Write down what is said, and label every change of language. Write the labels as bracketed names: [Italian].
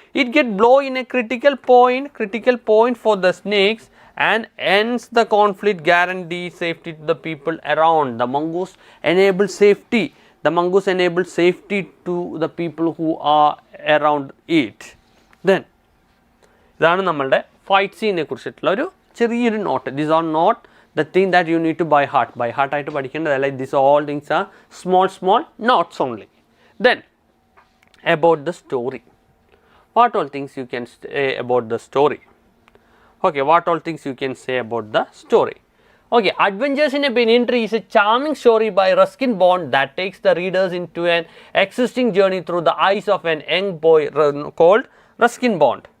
[English] It gets blow in a critical point for the snakes and ends the conflict, guarantee safety to the people around. The mongoose enables safety. The mongoose enables safety to the people who are around it. [Malayalam] Then ഇതാണ് നമ്മളുടെ fight സീനെ കുറിച്ചിട്ടുള്ള ഒരു ചെറിയൊരു not. [English] These are not the thing that you need to by heart [Malayalam] ആയിട്ട് പഠിക്കേണ്ടതല്ല. [English] These all things are small notes only. Then about the story, what all things you can say about the story? Okay, what all things you can say about the story? Okay, Adventures in a Banyan Tree is a charming story by Ruskin Bond that takes the readers into an existing journey through the eyes of an young boy called Ruskin Bond.